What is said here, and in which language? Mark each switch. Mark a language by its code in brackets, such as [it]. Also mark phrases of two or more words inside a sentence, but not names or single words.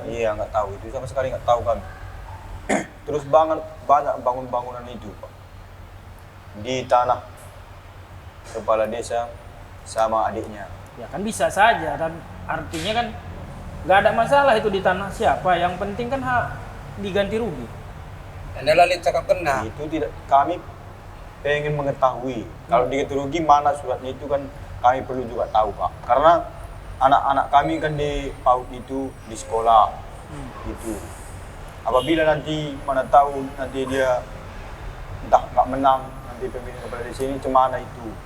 [id] Iya nggak tahu, itu sama sekali nggak tahu kami. Terus banyak bangunan itu Pak. Di tanah kepala desa sama adiknya. Ya kan bisa saja, dan artinya kan nggak ada masalah itu di tanah siapa. Yang penting kan diganti rugi. [btx] Anda lalit cakap kena. [id] Itu tidak, kami pengen mengetahui kalau diganti rugi mana suratnya itu kan kami perlu juga tahu Pak. Karena anak-anak kami kan di PAUD itu di sekolah itu. Apabila nanti mana tahu nanti dia entah nggak menang nanti pemilihan kepala desa ini cemana itu.